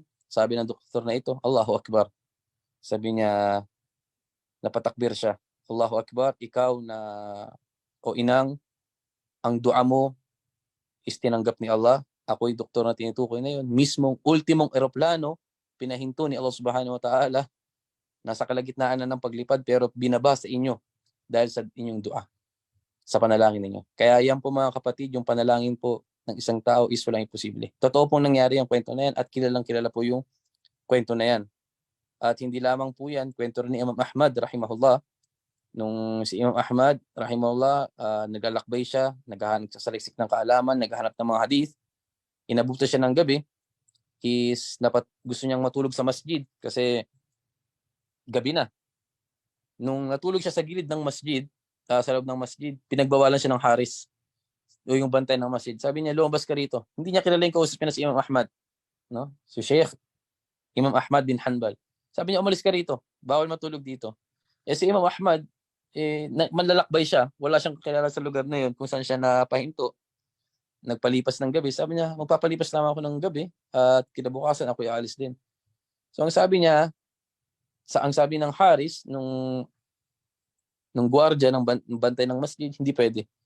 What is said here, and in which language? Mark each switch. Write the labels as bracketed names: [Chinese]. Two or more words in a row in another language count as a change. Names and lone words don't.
[Filipino] Sabi ng doktor na ito, [Arabic] الله أكبر. [Filipino] Sabi niya, napatakbir siya. [Arabic] الله أكبر, [Filipino] ikaw o inang, ang dua mo is tinanggap ni Allah. Ako'y doktor na tinutukoy na yun. Mismong ultimong eroplano, pinahinto ni [Arabic] الله سبحانه وتعالى. [Filipino] Nasa kalagitnaan na ng paglipad pero binaba sa inyo dahil sa inyong dua, sa panalangin ninyo. Kaya yan po mga kapatid, yung panalangin po ng isang tao is walang imposible. Totoo pong nangyari yung kwento na yan at kilalang kilala po yung kwento na yan. At hindi lamang po yan, kwento rin ni Imam Ahmad rahimahullah. Nung si Imam Ahmad rahimahullah, naglalakbay siya, naghahanap sa saliksik ng kaalaman, naghahanap ng mga hadith. Inabutan siya ng gabi, gusto niyang matulog sa masjid kasi gabi na. Nung natulog siya sa gilid ng masjid, sa loob ng masjid, pinagbawalan siya ng haris o yung bantay ng masjid. Sabi niya, lumabas ka rito. Hindi niya kilala yung kausap niya na si Imam Ahmad. No? Si Sheikh Imam Ahmad bin Hanbal. Sabi niya, umalis ka rito. Bawal matulog dito. Si Imam Ahmad, manlalakbay siya. Wala siyang kilala sa lugar na yun kung saan siya napahinto. Nagpalipas ng gabi. Sabi niya, magpapalipas naman ako ng gabi at kinabukasan ako aalis din. So ang sabi niya, ang sabi ng haris, nung gwardiya ng bantay ng masjid, hindi pwede.